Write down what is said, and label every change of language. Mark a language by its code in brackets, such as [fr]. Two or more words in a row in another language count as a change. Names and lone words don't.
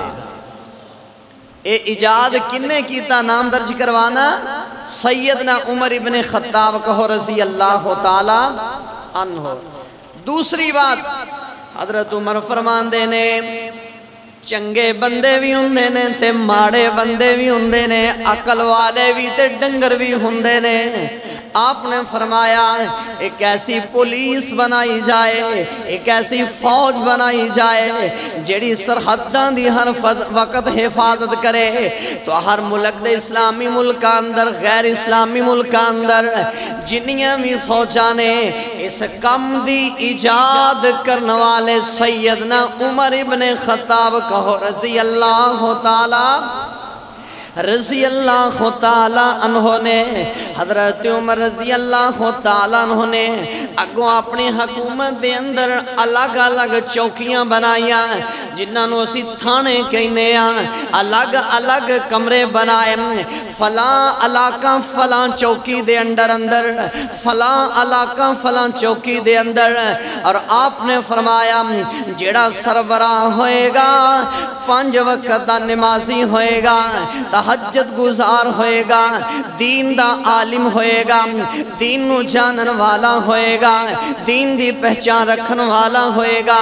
[pa] اے ایجاد کنے کیتا نام درج کروانا؟ سیدنا عمر ابن خطاب کہو [ar] رضی اللہ تعالی عنہ۔ [pa] دوسری بات حضرت عمر فرمان دینے چنگے بندے بھی ہوندے نے تے ماڑے بندے بھی ہوندے نے، عقل والے بھی تے ڈنگر بھی ہوندے نے۔ آپ نے فرمایا ایک ایسی پولیس بنائی جائے، ایک ایسی فوج بنائی جائے جیڑی سرحداں دی ہر وقت حفاظت کرے، تو ہر ملک دے اسلامی ملک اندر غیر اسلامی ملک اندر جنیاں بھی فوجانے اس کم دی ایجاد کرنے والے سیدنا عمر ابن خطاب کہو [ar] رضی اللہ تعالی عنہ [pa] نے، حضرت عمر رضی اللہ تعالی عنہ نے اگوں اپنی حکومت دے اندر الگ الگ چوکیاں بنائیاں جنہاں نو اسی تھانے کہنے الگ الگ کمرے بنائے، فلاں علاقہ فلاں چوکی دے اندر فلاں علاقہ فلاں چوکی دے اندر، اور آپ نے فرمایا جیڑا سربراہ ہوئے گا 5 وقت دا نمازی ہوئے گا، تہجد گزار ہوئے گا، دین دا عالم ہوئے گا، دین نو جانن والا ہوئے گا، دین دی پہچان رکھن والا ہوئے گا۔